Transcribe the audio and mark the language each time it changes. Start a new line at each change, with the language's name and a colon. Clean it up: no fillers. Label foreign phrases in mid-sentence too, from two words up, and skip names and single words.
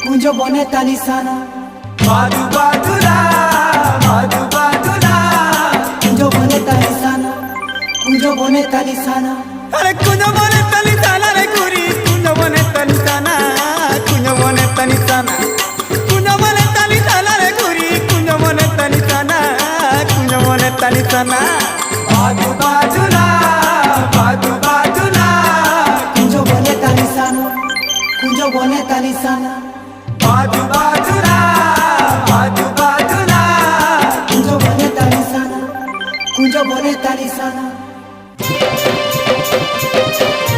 Sadri: बने तनी साना
Marathi: बाजू बाजूला बाजू बाजूला
Sadri: कुंज बने तनी साना कुंज बने तनी साना अरे कुंज बने तनी साना रे कुरी कुंज बने तनी साना कुंज बने तनी साना कुंज बने तनी साना रे कुरी कुंज बने तनी साना कुंज बने तनी साना
Marathi: बाजू बाजूला बाजू बाजूला
Sadri: कुंज बने तनी साना कुंज बने तनी साना
Marathi: बाजू बाजूला बाजू बाजूला
Sadri: कुंज बने तनी साना कुंज बने तनी साना